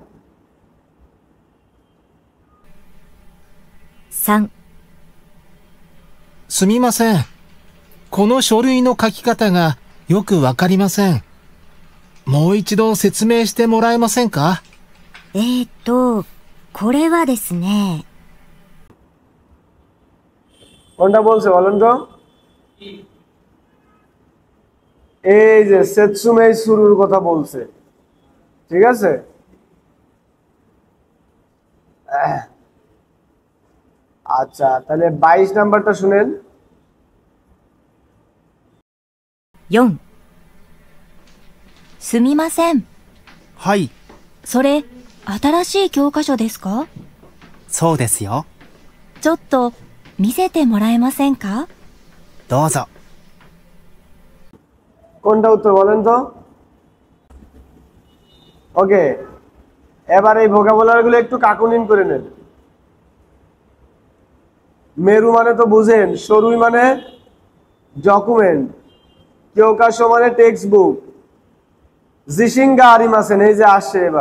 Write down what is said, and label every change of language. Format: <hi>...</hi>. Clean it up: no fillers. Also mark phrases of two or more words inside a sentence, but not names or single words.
<ja>3、すみません。この書類の書き方がよくわかりません。もう一度説明してもらえませんか？これはですね。</ja> <bn>কোনটা বলছে বলেন তো? এই যে সেতসুমেই শুরুর কথা বলছে, ঠিক আছে? আচ্ছা, তাহলে 22 নাম্বারটা শুনেন।</bn> <ja>4、すみません。はい、それ、新しい教科書ですか？そうですよ。ちょっと見せてもらえませんか？どうぞ。</ja> <bn>কোনটা উত্তর বলেন তো? ওকে, এবার এই ভোকাবুলারি গুলো একটু কাকুনিন করে নেন। মেরু মানে তো বুঝেন, সরুই মানে ডকুমেন্ট, কিওকাশো মানে</bn> <en>text book,</en> <ja>自信がありません</ja> <bn>এই যে আসছে এবার।</bn>